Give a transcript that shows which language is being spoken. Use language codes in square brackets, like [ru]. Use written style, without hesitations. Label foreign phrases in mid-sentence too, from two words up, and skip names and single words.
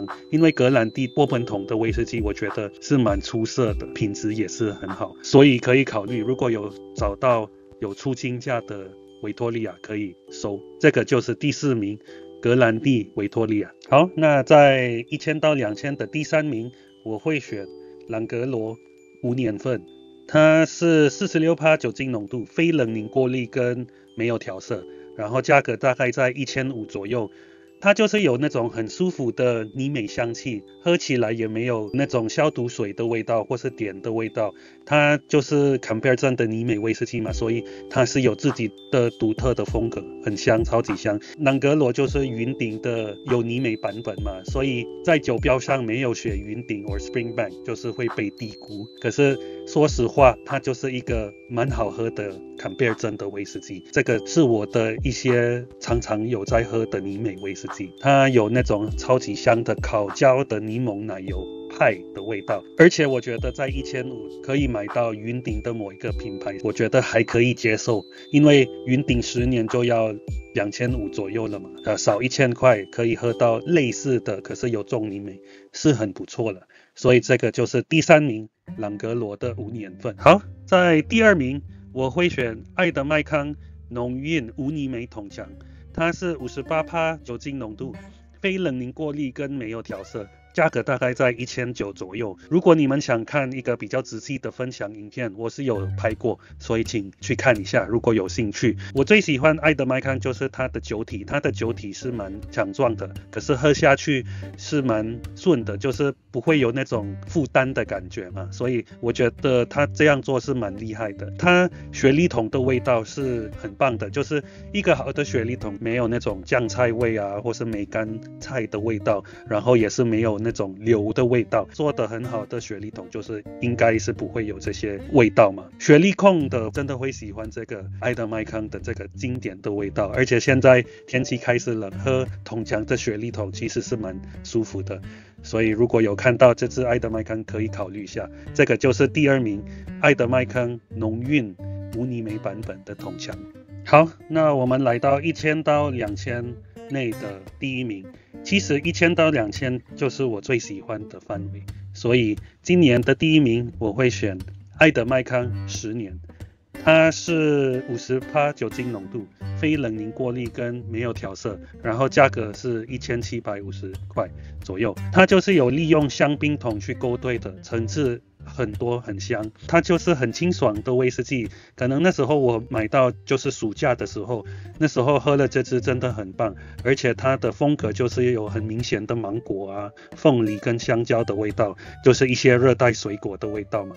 [zh] 因為格蘭蒂波本桶的威士忌，我覺得是蠻出色的，品質也是很好，所以可以考慮，如果有找到有出清價的維托利亞可以收。這個就是第4名格蘭蒂維托利亞。好，那在1000到2000的第3名我會選朗格羅5年份，它是46%酒精濃度，非冷凝過濾跟沒有調色，然後價格大概在1500左右。它就是有那種很舒服的泥煤香气，喝起来也没有那種消毒水的味道或是碘的味道。它就是 Campbell 鎮的泥煤威士忌嘛，所以它是有自己的獨特的風格，很香，超級香。朗格羅就是雲頂的有泥煤版本嘛，所以在酒標上沒有寫雲頂 or Springbank， 就是會被低估。可是說實話，它就是一個蠻好喝的 Campbell 鎮的威士忌。這個是我的一些常常有在喝的泥煤威士忌，它有那種超級香的烤焦的檸檬奶油派的味道，而且我覺得在1500可以買到雲頂的某一個品牌，我覺得還可以接受，因為雲頂10年就要2500左右了嘛，少1000塊可以喝到類似的，可是有重泥煤，是很不錯了。所以這個就是第3名，朗格羅的5年份。好，在第2名我會選愛德麥康濃韻無泥煤桶強，它是58%酒精濃度，非冷凝過濾跟沒有調色，價格大概在1900左右。如果你們想看一個比較仔細的分享影片，我是有拍過，所以請去看一下，如果有興趣。我最喜歡愛德麥康就是它的酒體，它的酒體是蠻強壯的，可是喝下去是蠻順的，就是不會有那種負擔的感覺嘛，所以我覺得它這樣做是蠻厲害的。它雪莉桶的味道是很棒的，就是一個好的雪莉桶沒有那種醬菜味啊，或是梅乾菜的味道，然後也是沒有那種硫的味道，做得很好的雪莉桶就是應該是不會有這些味道嘛。雪莉控的真的會喜歡這個愛德麥康的這個經典的味道，而且現在天氣開始冷，喝桶強的雪莉桶其實是蠻舒服的，所以如果有看到這支愛德麥康可以考慮一下。這個就是第2名，愛德麥康濃韻無泥煤版本的桶強。好，那我們來到1000到2000內的第1名。其實1000到2000就是我最喜歡的範圍，所以今年的第1名我會選愛德麥康10年，它是50%酒精濃度，非冷凝過濾跟沒有調色，然後價格是1750塊左右。它就是有利用香檳桶去勾兌的，層次很多，很香，它就是很清爽的威士忌。可能那時候我買到就是暑假的時候，那時候喝了這支真的很棒，而且它的風格就是有很明顯的芒果啊、鳳梨跟香蕉的味道，就是一些熱帶水果的味道嘛。